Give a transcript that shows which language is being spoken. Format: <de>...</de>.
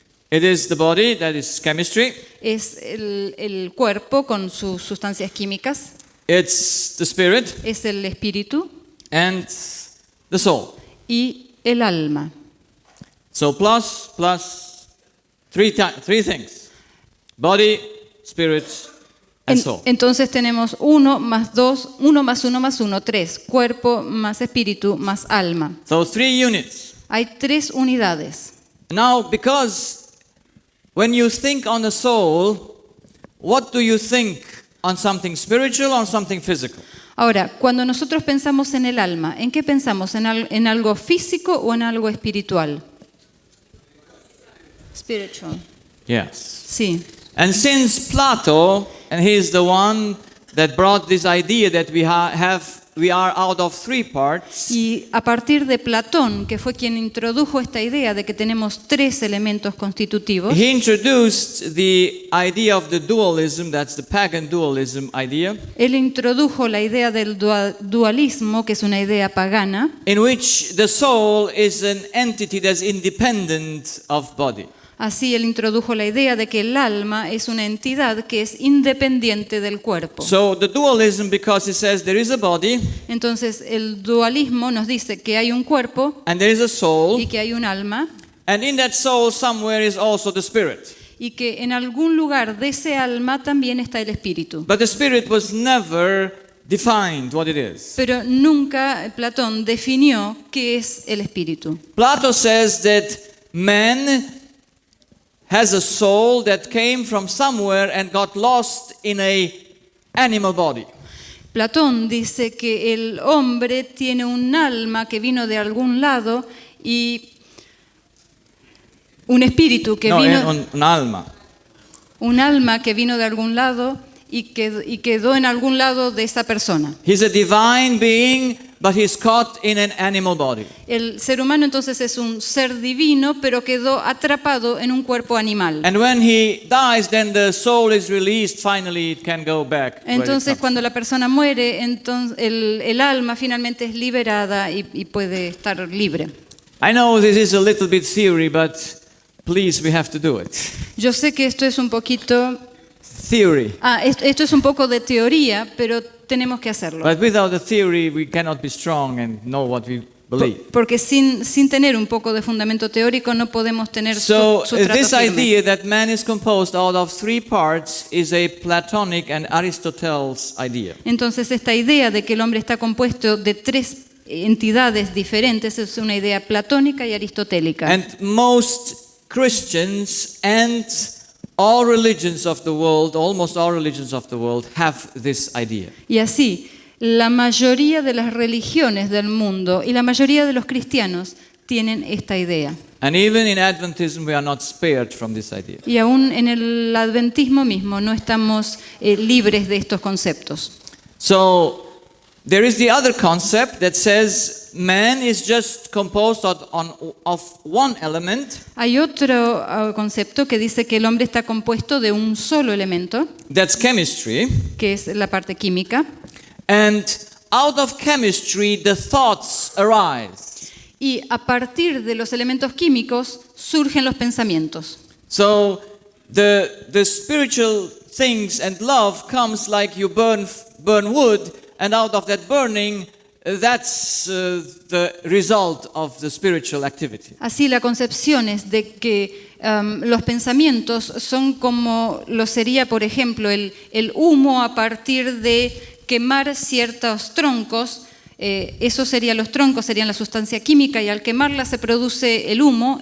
<en>It is the body, that is chemistry.</en> <es>Es el cuerpo con sus sustancias químicas,</es> <en>It's the spirit</en> <es>es el espíritu</es> <en>and the soul.</en> <es>y el alma.</es> <en>So plus three things. Body, spirit, and soul.</en> <es>Entonces tenemos 1 más 2, 1 más 1 más 1, 3. Cuerpo más espíritu más alma.</es> <en>So 3 units.</en> <es>Hay tres unidades.</es> <en>Now, because when you think on the soul, what do you think? On something spiritual or on something physical?</en> <es>Ahora, cuando nosotros pensamos en el alma, ¿en qué pensamos? ¿En algo físico o en algo espiritual?</es> <en>Spiritual. Yes.</en> <es>Sí.</es> <en>And since Plato, and he is the one that brought this idea that we are out of three parts.</en> <es>Y a partir de Platón, que fue quien introdujo esta idea de que tenemos tres elementos constitutivos,</es> <en>He introduced the idea of the dualism, that's the pagan dualism idea,</en> <es>él introdujo la idea del dualismo, que es una idea pagana,</es> <en>in which the soul is an entity that's independent of body.</en> <es>Así él introdujo la idea de que el alma es una entidad que es independiente del cuerpo.</es> <en>So the dualism, because it says there is a body</en> <es>Entonces el dualismo nos dice que hay un cuerpo</es> <en>and there is a soul,</en> <es>y que hay un alma</es> <en>and in that soul somewhere is also the spirit.</en> <es>y que en algún lugar de ese alma también está el espíritu.</es> <en>But the spirit was never defined what it is.</en> <es>Pero nunca Platón definió qué es el espíritu.</es> <en>Plato says that man has a soul that came from somewhere and got lost in a animal body.</en> <es>Platón dice que el hombre tiene un alma que vino de algún lado y un espíritu que vino, un alma. un alma que vino de algún lado y quedó en algún lado de esa persona.</es> <en>He's a divine being, but he's caught in an animal body.</en> <es>El ser humano entonces es un ser divino, pero quedó atrapado en un cuerpo animal.</es> <en>And when he dies, then the soul is released. Finally, it can go back. where it</en> <es>Entonces,</es> <en>comes</en> <es>cuando la persona muere, entonces el alma finalmente es liberada y puede estar libre.</es> <en>I know this is a little bit theory, but please, we have to do it.</en> <es>Yo sé que esto es un poquito,</es> <en>Theory.</en> <es>esto es un poco de teoría, pero tenemos que hacerlo.</es> <en>But without the theory, we cannot be strong and know what we believe.</en> <es>Porque sin tener un poco de fundamento teórico no podemos tener</es> <en>So</en> <es>sustrato</es> <en>this</en> <es>firme.</es> <en>idea that man is composed out of three parts is a Platonic and Aristotle's idea.</en> <es>Entonces, esta idea de que el hombre está compuesto de tres entidades diferentes es una idea platónica y aristotélica.</es> <en>And most Christians and all religions of the world, almost all religions of the world, have this idea.</en> <es>Y así, la mayoría de las religiones del mundo y la mayoría de los cristianos tienen esta idea.</es> <en>And even in Adventism, we are not spared from this idea.</en> <es>Y aún en el adventismo mismo no estamos libres de estos conceptos.</es> <en>So there is the other concept that says man is just composed of one element,</en> <es>Hay otro concepto que dice que el hombre está compuesto de un solo elemento,</es> <en>that's chemistry,</en> <es>que es la parte química,</es> <en>and out of chemistry the thoughts arise.</en> <es>y a partir de los elementos químicos surgen los pensamientos.</es> <en>So the spiritual things and love comes like you burn wood, and out of that burning, that's the result of the spiritual activity.</en> <es>Así la concepción es de que los pensamientos son como lo sería, por ejemplo, el humo a partir de quemar ciertos troncos. Esos serían los troncos, serían la sustancia química, y al quemarla se produce el humo.</es>